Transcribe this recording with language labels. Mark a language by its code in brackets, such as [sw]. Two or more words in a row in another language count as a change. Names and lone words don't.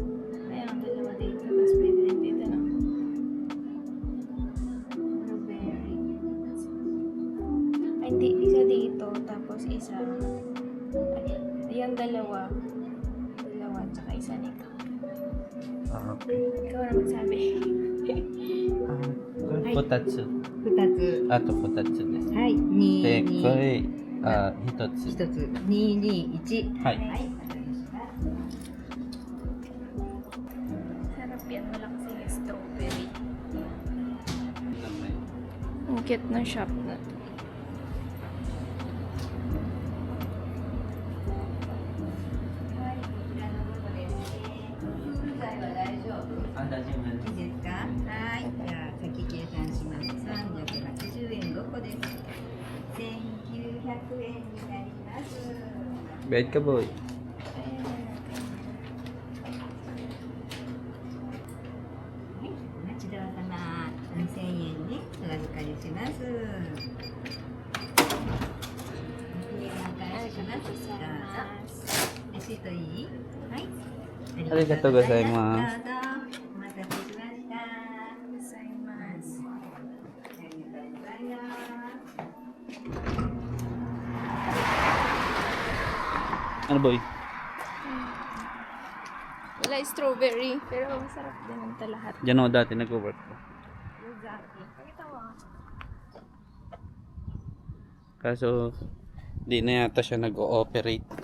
[tl] Kaya ang dalawa dito. Tapos pwede rin dito na. Blueberry. Ay, hindi. Isa dito. Tapos isa. Ay, yung dalawa. Dalawa. Tsaka isa nito. Ah, okay. Ikaw na magsabi. Kotatsu. [ja] 2つ。あとkotatsu です。はい。で、こ 2、2、れ、一つ。 1つ。2、2、1。はい。はい。 [tl] Sarap yan. Wala kasi yung strawberry. Ang cute ng shop na to. [ja] いいですか？はい。じゃあ、先計算します。380円5個です。1900円になります。 [tl] Bed ka, boy. Ayan. [ja] はい。お待ちどおさま。2000円にお預かりします。お返しします。どうぞ。レシートいい？はい。ありがとうございますどうぞ。お待たせしました。 Gozaimasu. ありがとうございます。 [tl] Ano, boy? Wala yung strawberry. Pero masarap din ito lahat. Diyan ako dati nag-work ko. Exactly. Pakita mo. Kaso, di na yata siya nag-ooperate.